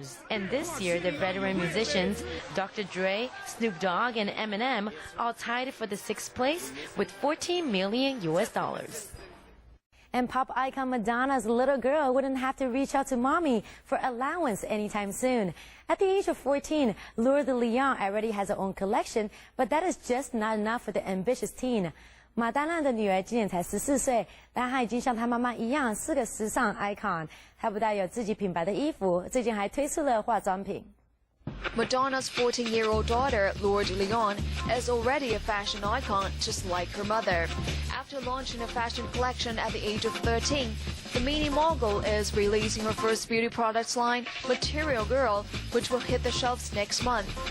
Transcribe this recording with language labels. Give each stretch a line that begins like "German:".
English: And this year, the veteran musicians Dr. Dre, Snoop Dogg, and Eminem all tied for the 6th place with $14 million. And pop icon Madonna's little girl wouldn't have to reach out to mommy for allowance anytime soon. At the age of 14, Lure de Leon already has her own collection, but that is just not enough for the ambitious teen.
Chinese: 马丹娜的女儿今年才14岁，但她已经像她妈妈一样是个时尚 icon。她不但有自己品牌的衣服，最近还推出了化妆品。
English: Madonna's 14-year-old daughter, Lure de Leon, is already a fashion icon just like her mother. After launching a fashion collection at the age of 13, The mini mogul is releasing her first beauty products line, Material Girl, which will hit the shelves next month.